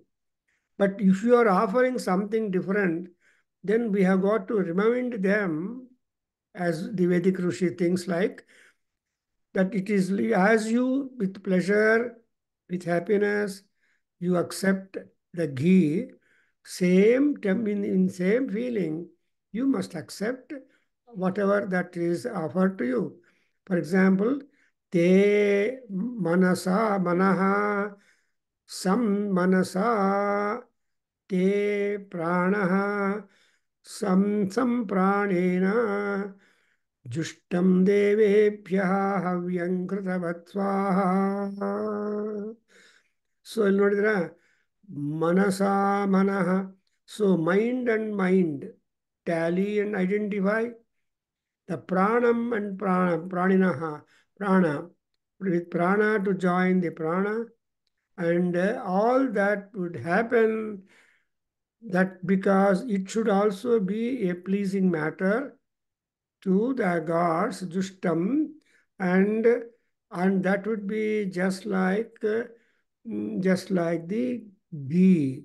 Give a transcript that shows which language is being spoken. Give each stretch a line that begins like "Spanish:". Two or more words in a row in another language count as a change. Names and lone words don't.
English: But if you are offering something different, then we have got to remind them, as the Vedic Rishi thinks like, that it is as you with pleasure, with happiness, you accept the ghee, in same feeling, you must accept whatever that is offered to you. For example,
Sanskrit: ते मनसा मनः सं मनसा ते प्राणः सं प्राणेन जुष्टं देवेभ्यः हव्यं कृतवत् स्वाहा.
Kannada: ಸೊ ಇಲ್ಲಿ ನೋಡಿದ್ರ
Sanskrit: ಮನಸ ಮನಃ.
English: so mind and mind tally and identify the ಪ್ರಾಣಂ ಅಂಡ್
Sanskrit: ಪ್ರಾಣಿನಃ ಪ್ರಾಣ
English: with prana to join the prana, and all that would happen, that because it should also be a pleasing matter to the gods, Jushtam, and that would be just like the bee.